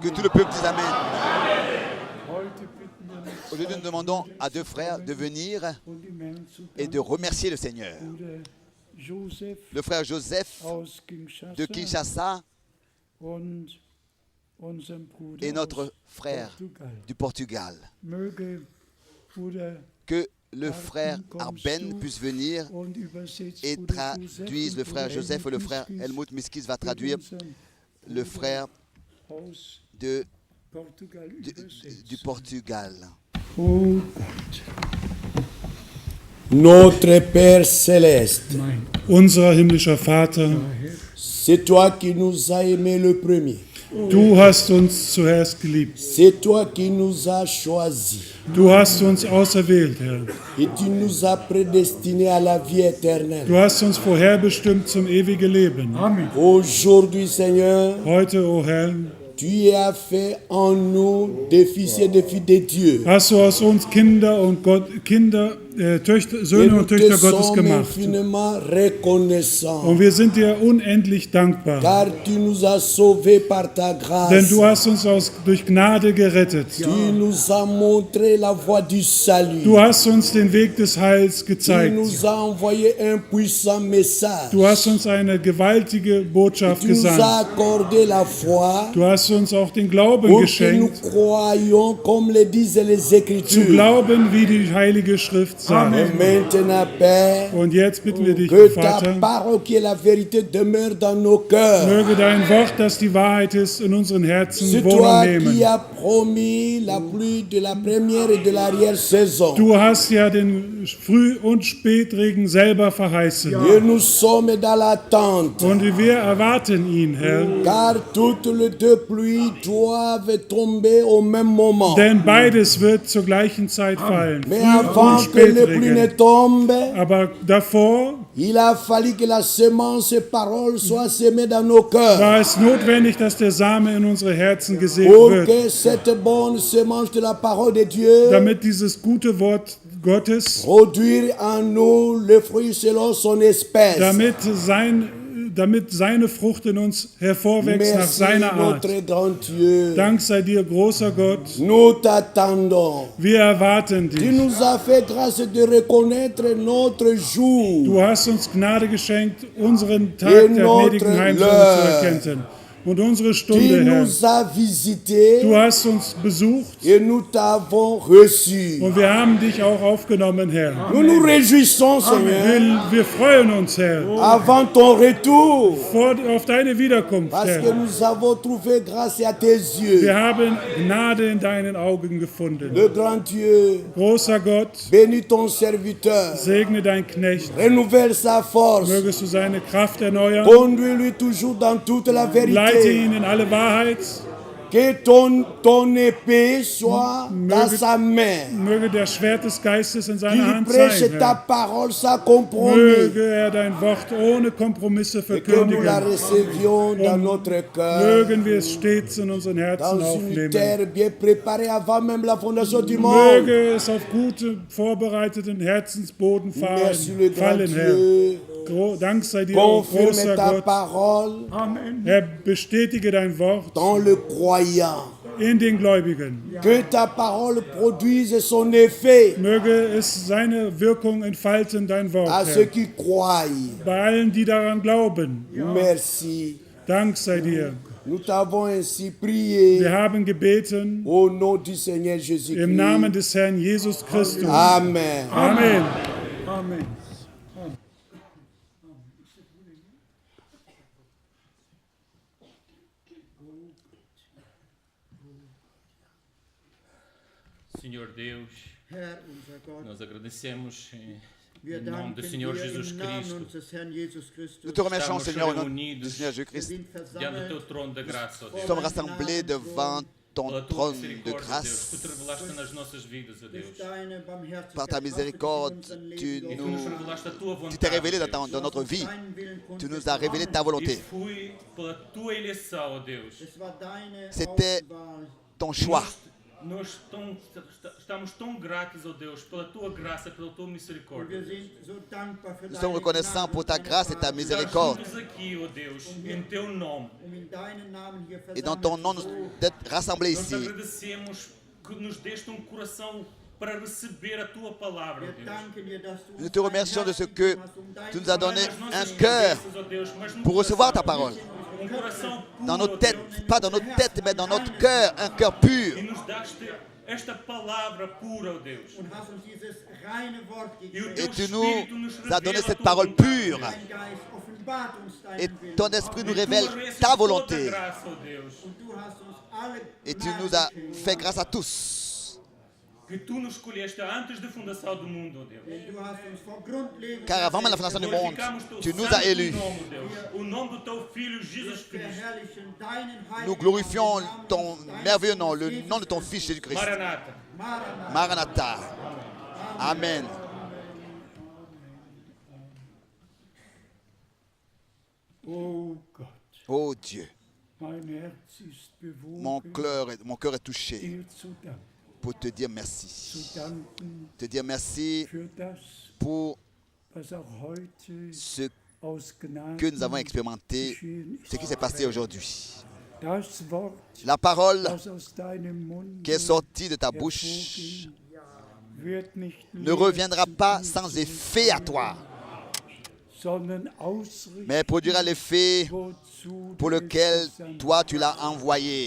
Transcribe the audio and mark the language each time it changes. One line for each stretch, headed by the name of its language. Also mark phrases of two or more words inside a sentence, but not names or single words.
French: Que tout le peuple dise Amen.
German: Heute bitten wir uns
French: Aujourd'hui, nous demandons à deux frères de venir
German: und dem Herrn zu
French: et de
German: danken.
French: remercier le Seigneur.
German: Bruder Josef
French: Le frère Joseph
German: aus Kinshasa
French: de Kinshasa
German: und unserem Bruder
French: et notre
German: aus
French: frère Portugal. du Portugal.
German: Möge Bruder
French: Que le frère Arben puisse venir
German: und übersetzt
French: et
German: Bruder Josef
French: traduise,
German: und
French: le frère
German: Bruder
French: Joseph et le frère Miskis Helmut Miskis va
German: mit
French: traduire,
German: unserem
French: le frère
German: aus
French: de,
German: Portugal übersetzt.
French: du Portugal.
German: Oh Gott,
French: Notre Père céleste,
German: mein unser himmlischer Vater,
French: c'est toi qui nous as aimés le premier.
German: Du hast uns zuerst geliebt.
French: C'est toi qui nous as choisis.
German: Du hast uns auserwählt, Herr.
French: Et tu nous as prédestinés à la vie éternelle.
German: Du hast uns vorherbestimmt zum ewigen Leben.
French: Aujourd'hui, Seigneur,
German: Heute, o Herr,
French: tu as fait en nous des fils et des filles de Dieu.
German: hast du aus uns Kinder und
French: Et
German: Söhne
French: nous
German: und
French: te
German: Töchter Gottes
French: sommes
German: gemacht.
French: infiniment reconnaissants.
German: Und wir sind dir unendlich dankbar.
French: Car tu nous as sauvés par ta grâce.
German: Denn du hast uns durch Gnade gerettet.
French: Tu nous as montré la voie du salut.
German: Du hast uns den Weg des Heils
French: Tu
German: gezeigt.
French: nous as envoyé un puissant message.
German: Du hast uns eine gewaltige Botschaft
French: Tu nous as
German: gesandt.
French: accordé la foi
German: Du hast uns auch den Glauben
French: pour que nous
German: geschenkt,
French: croyions comme le disent les
German: zu
French: Écritures.
German: glauben, wie die Heilige Schrift sagt.
French: Et maintenant, Père,
German: Und jetzt bitten wir dich,
French: que ta
German: Vater,
French: parole qui est la vérité demeure dans nos cœurs.
German: möge dein Wort, das die Wahrheit ist, in unseren Herzen
French: C'est
German: Wohnung
French: toi qui
German: nehmen.
French: as promis la pluie de la première et de l'arrière-saison.
German: Du hast ja den Früh- und Spätregen selber verheißen.
French: Et nous sommes dans l'attente.
German: Und wir erwarten ihn, Herr.
French: Car toutes les deux pluies doivent tomber au même moment.
German: Denn beides wird zur gleichen Zeit fallen.
French: Mais
German: Früh-
French: avant
German: und
French: que les pluies ne
German: Spätregen.
French: tombent,
German: Aber davor
French: il a fallu que la semence parole soit semée dans nos cœurs.
German: war es notwendig, dass der Same in unsere Herzen gesät
French: Pour
German: wird,
French: que cette bonne semence de la parole de Dieu
German: damit dieses gute Wort Gottes,
French: produire en nous le fruit selon son espèce.
German: damit seine Frucht in uns hervorwächst nach
French: Merci
German: seiner Art.
French: notre grand Dieu.
German: Dank sei dir, großer Gott.
French: Nous t'attendons.
German: Wir erwarten
French: Tu
German: dich.
French: nous as fait grâce de reconnaître notre jour.
German: Du hast uns Gnade geschenkt, unseren Tag
French: Et
German: der
French: notre
German: gnädigen Heimsuchung
French: l'heure.
German: zu erkennen. Und unsere
French: Tu
German: Stunde, Herr.
French: nous as visités
German: Du hast uns besucht
French: et nous t'avons reçu.
German: und wir haben dich auch aufgenommen, Herr.
French: Nous nous réjouissons, Seigneur,
German: Wir freuen uns, Herr,
French: avant ton retour,
German: auf deine Wiederkunft,
French: parce que
German: Herr.
French: nous avons trouvé grâce à tes yeux.
German: Wir haben Gnade in deinen Augen gefunden.
French: Le grand Dieu,
German: Großer Gott,
French: bénis ton serviteur,
German: segne dein Knecht.
French: renouvelle sa force,
German: Mögest du seine Kraft erneuern.
French: conduis-lui toujours dans toute la
German: Leite
French: vérité.
German: ihn in alle Wahrheit.
French: Que ton épée soit dans sa main.
German: Möge der Schwert des Geistes in seiner
French: Qu'il
German: Hand
French: prêche
German: sein,
French: ta
German: Herr.
French: parole sans compromis.
German: Möge er dein Wort ohne Kompromisse
French: Et que nous la
German: verkündigen.
French: recevions dans notre cœur.
German: Mögen wir es stets in unseren Herzen
French: Dans une
German: aufnehmen.
French: terre bien préparée avant même la fondation du monde.
German: Möge es auf gute, vorbereiteten Herzensboden
French: Merci le grand
German: fallen, Herr.
French: Dieu.
German: Dank sei dir, o
French: Confirme
German: großer
French: ta
German: Gott.
French: parole
German: Herr, bestätige dein Wort
French: dans le croyant.
German: in den Gläubigen.
French: Que ta parole produise son effet
German: Möge es seine Wirkung entfalten, dein Wort,
French: à ceux
German: Herr.
French: qui croient.
German: Bei allen, die daran glauben.
French: Merci.
German: Dank sei dir.
French: Nous t'avons ainsi prié
German: Wir haben gebeten
French: au nom du Seigneur
German: im
French: Jésus-Christ.
German: Namen des Herrn Jesus Christus.
French: Amen.
German: Amen. Amen.
Portuguese: Senhor Deus,
German: Herr, unser Gott,
Portuguese: nós agradecemos em
German: wir
Portuguese: nome
German: danken
Portuguese: do
German: dir
Portuguese: Senhor Jesus
German: im Namen
Portuguese: Cristo,
German: unseres Herrn Jesus Christus.
French: Nous te remercions,
Portuguese: Estamos
French: Seigneur, au nom du
Portuguese: reunidos
French: Seigneur
German: Wir
French: Jésus-Christ.
German: sind
Portuguese: diante do
German: versammelt
Portuguese: teu trono da graça, ó
French: Nous
Portuguese: Deus.
French: sommes rassemblés devant ton
Portuguese: Pela tua
French: trône de
Portuguese: misericórdia, Deus,
French: grâce.
Portuguese: que tu revelaste nas nossas vidas, ó Deus.
German: durch deine Barmherzigkeit.
French: Par ta miséricorde, tu
Portuguese: E tu nos
French: nous
Portuguese: revelaste a tua vontade,
French: tu t'es révélé
Portuguese: Deus.
French: dans notre vie.
German: Deinen Willen
French: Tu
German: kundest.
French: nous as révélé ta
Portuguese: E
French: volonté.
Portuguese: fui pela tua eleição, ó Deus.
German: Es war deine
French: C'était
German: Auswahl.
French: ton choix.
Portuguese: Nós estamos tão gratos, ó Deus, pela tua graça, pela tua
German: Wir
Portuguese: misericórdia.
German: sind so dankbar für
French: Nous
German: deine
French: sommes reconnaissants
German: Gnade
French: pour
German: und
French: ta
German: deine
French: grâce et ta
German: Gnade.
French: miséricorde.
Portuguese: Juntos aqui, ó Deus, em teu nome.
German: In deinen Namen hier
French: Et dans ton nom,
German: versammelt.
French: d'être rassemblés
Portuguese: Nós
French: ici.
Portuguese: agradecemos que nos deste coração para receber a tua palavra, ó
German: Wir
Portuguese: Deus.
German: danken dir, dass du
French: Nous
German: uns
French: te
German: dein
French: remercions de ce
German: Herz
French: que
German: gegeben hast, dein
French: tu nous as donné
Portuguese: Não é nas
French: un
Portuguese: nossas
French: cœur
Portuguese: cabeças, ó Deus, mas num
French: pour recevoir ta
Portuguese: coração,
French: parole.
Portuguese: coração puro,
French: Dans
Portuguese: ó
French: nos têtes,
Portuguese: Deus.
French: pas dans nos têtes, mais dans notre cœur, un cœur pur.
Portuguese: E nos daste esta palavra pura, ó Deus.
German: und hast uns dieses reine Wort
Portuguese: E o
German: gegeben.
Portuguese: teu
French: Et tu
Portuguese: Espírito
French: nous
Portuguese: nos
French: as
Portuguese: revela
French: donné
Portuguese: a
French: cette
Portuguese: tua
French: parole
Portuguese: vontade,
French: pure.
Portuguese: Deus.
German: Dein Geist offenbart uns
French: Et
German: deinen Willen.
French: ton esprit nous
Portuguese: E tu
French: révèle
Portuguese: mereces
French: ta
Portuguese: toda
French: volonté.
Portuguese: graça, ó Deus.
German: Und du hast uns alle
French: Et tu
German: Gnade
French: nous as
German: geschenkt.
French: fait grâce à tous.
Portuguese: que tu nos escolheste antes da fundação do mundo, ó Deus.
German: Denn du hast uns vor Grundlegung
French: Car avant même la fondation du monde,
Portuguese: Glorificamos teu
French: tu nous
Portuguese: santo
French: as élus.
Portuguese: nome, Deus. O nome do teu Filho Jesus Cristo.
German: verherrlichen deinen heiligen
French: Nous glorifions
German: Namen,
French: ton merveilleux nom, le nom de ton Fils Jésus-Christ.
Portuguese: Maranata.
French: Maranatha.
German: Maranatha. Amen. Oh Gott,
French: Oh Dieu,
German: mein Herz ist
French: mon
German: bewogen,
French: cœur est touché
German: dir zu danken.
French: pour te dire
German: Zu
French: merci.
German: danken
French: Te dire merci
German: für das,
French: pour
German: was auch heute
French: ce
German: aus Gnaden
French: que nous avons expérimenté,
German: geschehen ist.
French: ce qui s'est passé aujourd'hui.
German: Das Wort,
French: La parole
German: das aus deinem Mund
French: qui est sortie de ta bouche
German: wird nicht
French: ne
German: leer
French: reviendra
German: zu
French: pas
German: dir
French: sans effet à toi,
German: sondern ausrichten,
French: mais produira l'effet
German: wozu
French: pour
German: du es
French: lequel
German: gesandt
French: toi tu l'as envoyé.